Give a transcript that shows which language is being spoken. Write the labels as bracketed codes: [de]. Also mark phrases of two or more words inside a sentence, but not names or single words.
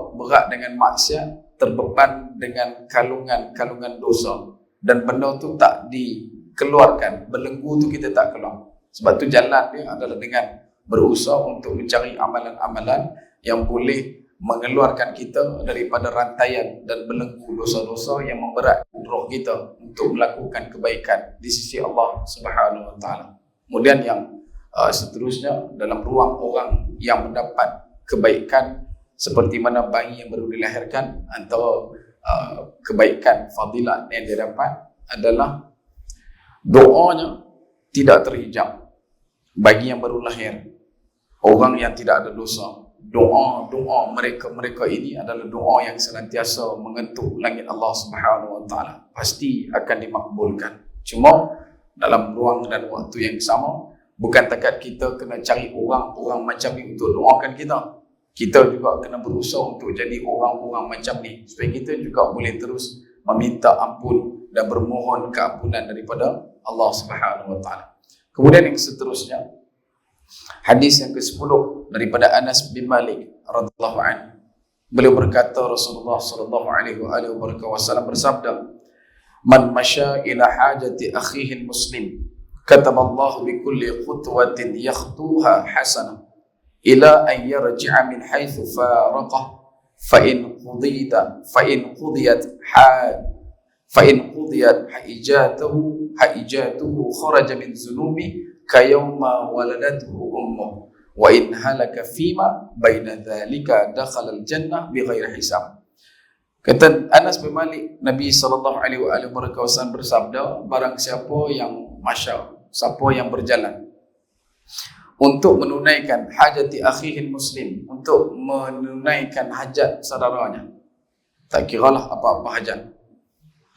[ms] Berat dengan maksiat, terbeban dengan kalungan dosa, dan benda tu tak dikeluarkan, belenggu tu kita tak keluar. Sebab tu jalan dia adalah dengan berusaha untuk mencari amalan-amalan yang boleh mengeluarkan kita daripada rantaian dan belenggu dosa-dosa yang memberat roh kita untuk melakukan kebaikan di sisi [ar] الله سبحانه وتعالى. [ms] Kemudian yang seterusnya, dalam ruang orang yang mendapat kebaikan seperti mana bayi yang baru dilahirkan, antara kebaikan fadilat yang dia dapat adalah doanya tidak terhijab. Bagi yang baru lahir, orang yang tidak ada dosa, doa mereka ini adalah doa yang senantiasa mengetuk langit [ar] الله سبحانه وتعالى, [ms] pasti akan dimakbulkan. Cuma dalam ruang dan waktu yang sama, bukan takat kita kena cari orang-orang macam ni untuk doakan kita. Kita juga kena berusaha untuk jadi orang-orang macam ni, supaya kita juga boleh terus meminta ampun dan bermohon keampunan daripada [ar] الله سبحانه وتعالى. [ms] Kemudian yang seterusnya, hadis yang ke-10 daripada Anas bin Malik [ar] رضي الله عنه. [ms] Beliau berkata, Rasulullah [ar] صلى الله عليه وسلم [ms] bersabda, [ar] "من مشى إلى حاجة أخيه مسلم كتب الله بكل خطوة يخطوها حسنة إلى أن يرجع من حيث فارقه فإن قضيت حاجته خرج من ذنوبه كيوم ولدته أمه وإن هلك فيما بين ذلك دخل الجنة بغير حساب." [ms] Kata Anas bin Malik, Nabi SAW bersabda, barang siapa yang siapa yang berjalan untuk menunaikan [ar] حاجة أخيه مسلم, [ms] untuk menunaikan hajat saudaranya, tak kiralah apa-apa hajat.